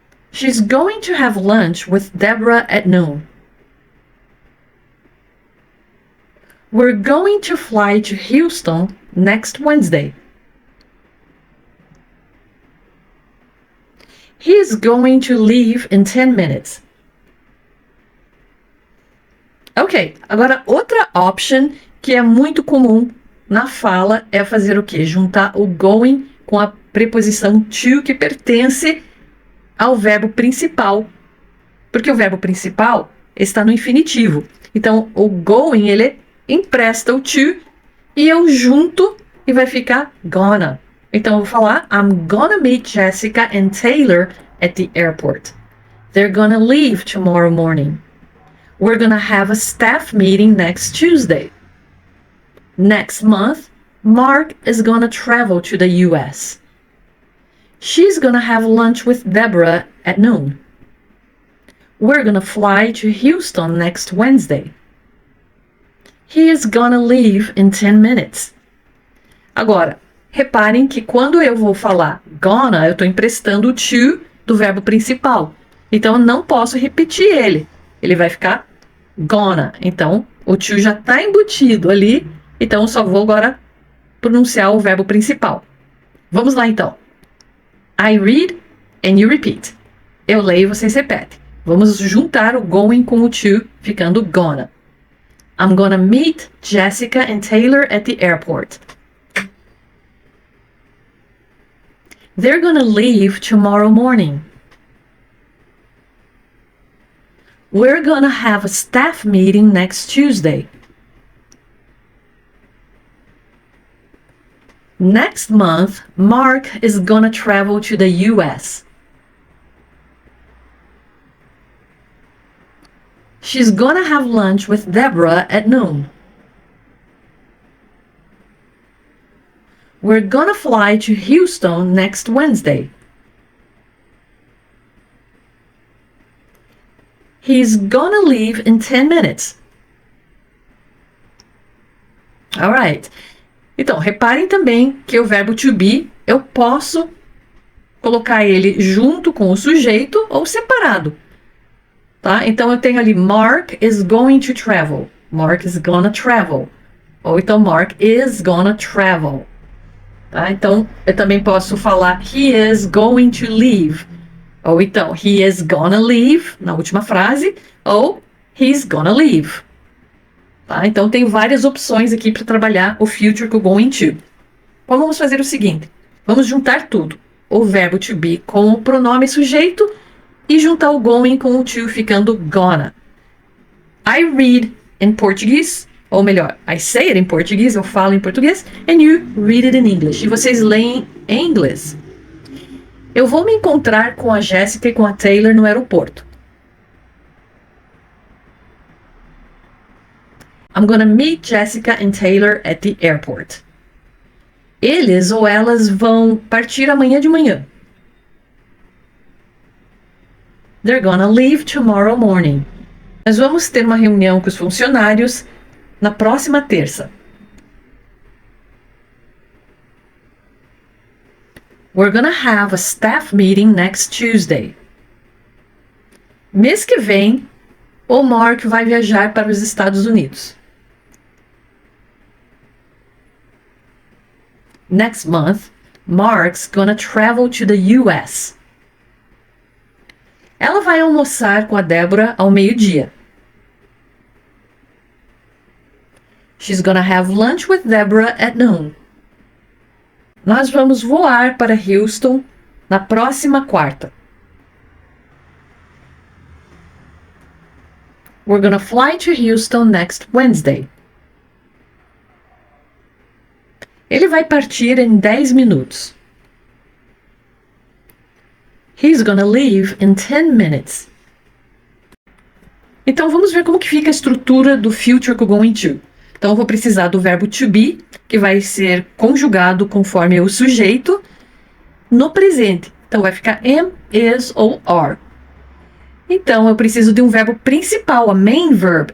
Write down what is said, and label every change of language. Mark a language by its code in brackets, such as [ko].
[en] She's going to have lunch with Deborah at noon. We're going to fly to Houston next Wednesday. He is going to leave in 10 minutes. [pt] Ok, agora outra option que é muito comum na fala é fazer o quê? Juntar o going com a preposição to, que pertence ao verbo principal. Porque o verbo principal está no infinitivo. Então, o going, ele empresta o to e eu junto e vai ficar gonna. Então, eu vou falar [en] I'm gonna meet Jessica and Taylor at the airport. They're gonna leave tomorrow morning. We're gonna have a staff meeting next Tuesday. Next month, Mark is gonna travel to the US. She's gonna have lunch with Deborah at noon. We're gonna fly to Houston next Wednesday. He is gonna leave in 10 minutes. [pt] Agora, reparem que quando eu vou falar gonna, eu estou emprestando o to do verbo principal. Então, eu não posso repetir ele. Ele vai ficar gonna. Então, o to já está embutido ali. Então, eu só vou agora pronunciar o verbo principal. Vamos lá, então. [en] I read and you repeat. [pt] Eu leio e vocês repetem. Vamos juntar o going com o to, ficando gonna. [en] I'm gonna meet Jessica and Taylor at the airport. They're gonna leave tomorrow morning. We're gonna have a staff meeting next Tuesday. Next month, Mark is gonna travel to the US. She's gonna have lunch with Deborah at noon. We're gonna fly to Houston next Wednesday. He's gonna leave in 10 minutes. Alright. [pt] Então, reparem também que o verbo to be, eu posso colocar ele junto com o sujeito ou separado. Tá? Então, eu tenho ali [en] Mark is going to travel. Mark is gonna travel. [pt] Ou então, [en] Mark is gonna travel. Tá? [pt] Então, eu também posso falar [en] he is going to leave. Ou então, he is gonna leave, [pt] na última frase. [en] Ou he's gonna leave. Tá? [pt] Então, tem várias opções aqui para trabalhar o future com o going to. Então, vamos fazer o seguinte. Vamos juntar tudo. O verbo to be com o pronome sujeito e juntar o going com o to ficando gonna. [en] I read in Portuguese. [pt] Ou melhor, [en] I say it in Portuguese, [pt] eu falo em português, [en] and you read it in English. [pt] E vocês leem em inglês. Eu vou me encontrar com a Jessica e com a Taylor no aeroporto. [en] I'm gonna meet Jessica and Taylor at the airport. [pt] Eles ou elas vão partir amanhã de manhã. [en] They're gonna leave tomorrow morning. [pt] Nós vamos ter uma reunião com os funcionários na próxima terça. [en] We're gonna have a staff meeting next Tuesday. [pt] Mês que vem, o Mark vai viajar para os Estados Unidos. [en] Next month, Mark's gonna travel to the US. [pt] Ela vai almoçar com a Débora ao meio-dia. [en] She's gonna have lunch with Deborah at noon. [pt] Nós vamos voar para Houston na próxima quarta. [en] We're gonna fly to Houston next Wednesday. [pt] Ele vai partir em 10 minutos. [en] He's gonna leave in 10 minutes. [pt] Então vamos ver como que fica a estrutura do future com going to. Então, eu vou precisar do verbo to be, que vai ser conjugado conforme o sujeito, no presente. Então, vai ficar am, is ou are. Então, eu preciso de um verbo principal, [en] a main verb.